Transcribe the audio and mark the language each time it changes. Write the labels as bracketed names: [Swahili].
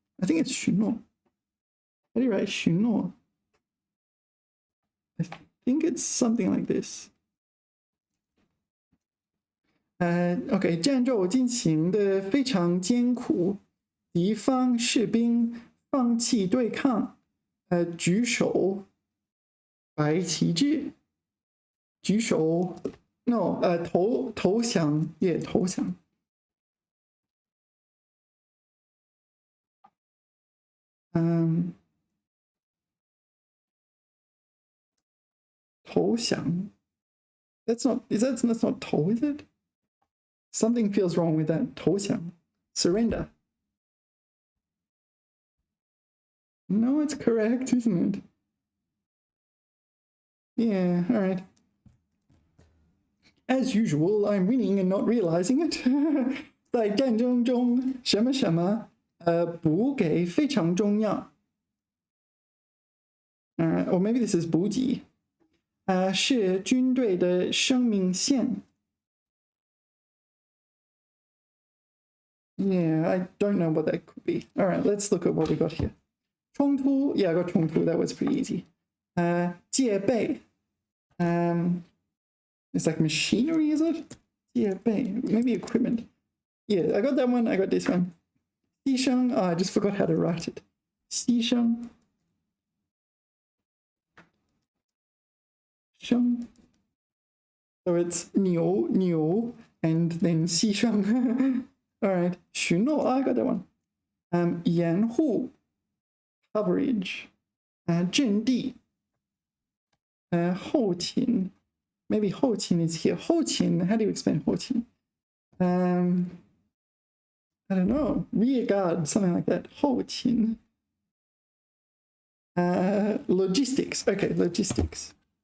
[English] I think it's 巡逻. How do you write 巡逻? I think it's something like this. [Chinese] OK， 战斗进行的非常艰苦，敌方士兵放弃对抗，举手白旗帜，举手 [English] no [Chinese] 投降也投降。 [English] 投降 that's not 投 is it? Something feels wrong with that. 投降 surrender. No, it's correct, isn't it? Yeah, all right. As usual, I'm winning and not realizing it. [Chinese] 在战争中，什么什么，补给非常重要。 [English] Or maybe this is [Chinese] 补给，是军队的生命线。 [English] Yeah, I don't know what that could be. All right, let's look at what we got here. 冲突 Yeah, I got 冲突 That was pretty easy. 戒备 It's like machinery, is it? 戒备 Maybe equipment. Yeah, I got that one. I got this one. 牺牲 I just forgot how to write it. 牺牲 生 So it's 牛 and then 牺牲 All right. 巡逻 I got that one. [Chinese] 掩护 [English] coverage. [Chinese] 阵地后勤 [English] maybe 后勤 is here. 后勤, how do you explain 后勤? I don't know, rear guard, something like that. [Chinese] 后勤. [English] Logistics, okay, logistics.